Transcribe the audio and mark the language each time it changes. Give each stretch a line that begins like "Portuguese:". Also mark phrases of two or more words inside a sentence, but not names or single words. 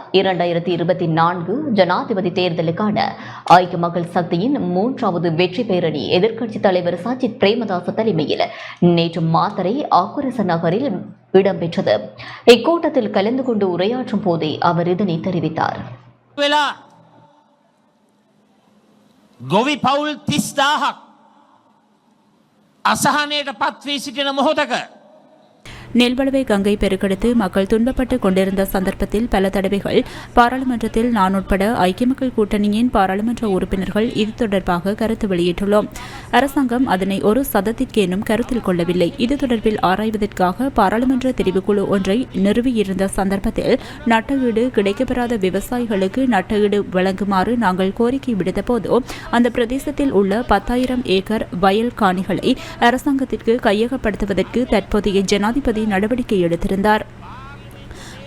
Tamil: 2024 ஜனாதிபதி தேர்தலுக்கான ஐக்கிய மக்கள் சக்தியின் 3வது வெற்றி பேரணி எதிர்க்கட்சித் தலைவர் சஜித் பிரேமதாச தலைமையில் நேற்று மாத்தறை ஆக்குரச நகரில் இடம்பெற்றது. இக்கூட்டத்தில் கலந்து கொண்டு உரையாற்றும் போதே அவர் இதனை தெரிவித்தார்.
Sinhala: ගොවි පවුල් 30,000ක් අසහනයට පත් වී සිටින මොහොතක
Tamil: நெல்வளவை கங்கை பெருக்கெடுத்து மக்கள் துன்பப்பட்டு கொண்டிருந்த சந்தர்ப்பத்தில் பல தடவைகள் பாராளுமன்றத்தில் நான் உட்பட ஐக்கிய மக்கள் கூட்டணியின் பாராளுமன்ற உறுப்பினர்கள் இது தொடர்பாக கருத்து வெளியிட்டுள்ளோம். அரசாங்கம் அதனை ஒரு சதத்திற்கேனும் கருத்தில் கொள்ளவில்லை. இது தொடர்பில் ஆராய்வதற்காக பாராளுமன்ற தெரிவுக்குழு ஒன்றை நிறுவியிருந்த சந்தர்ப்பத்தில் நட்டஈடு கிடைக்கப்பெறாத விவசாயிகளுக்கு நட்டஈடு வழங்குமாறு நாங்கள் கோரிக்கை விடுத்தபோது அந்த பிரதேசத்தில் உள்ள 10,000 ஏக்கர் வயல் காணிகளை அரசாங்கத்திற்கு கையகப்படுத்துவதற்கு தற்போதைய ஜனாதிபதி நடவடிக்கை எடுத்திருந்தார்.